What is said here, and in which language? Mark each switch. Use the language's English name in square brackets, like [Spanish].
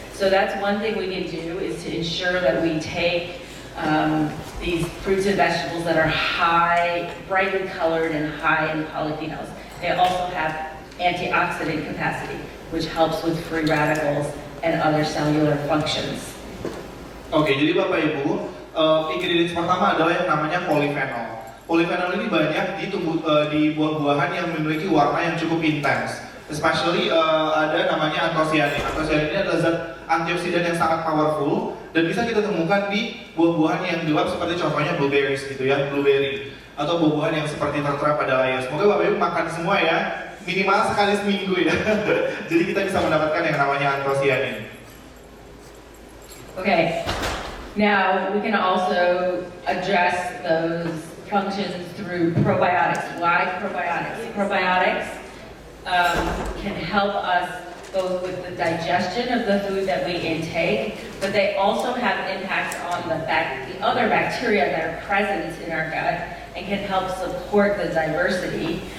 [English] So that's one thing we can do, is to ensure that we take these fruits and vegetables that are high, brightly colored and high in polyphenols. They also have antioxidant capacity, which helps with free radicals and other cellular functions. [Indonesian] Oke, jadi Bapak Ibu, ingredients pertama adalah yang namanya polyphenol. Polyphenol ini banyak di buah-buahan yang memiliki warna yang cukup intens. Especially ada namanya anthocyanin. Anthocyanin ini adalah zat antioksidan yang sangat powerful dan bisa kita temukan di buah-buahan yang gelap seperti contohnya blueberries gitu ya, blueberry atau buah-buahan yang seperti tertera pada layar. Semoga Bapak Ibu makan semua ya, minimal sekali seminggu ya. Jadi kita bisa mendapatkan yang namanya anthocyanin. [English] Okay, now we can also address those functions through probiotics. Why probiotics? Probiotics can help us both with the digestion of the food that we intake, but they also have impacts on the other bacteria that are present in our gut and can help support the diversity.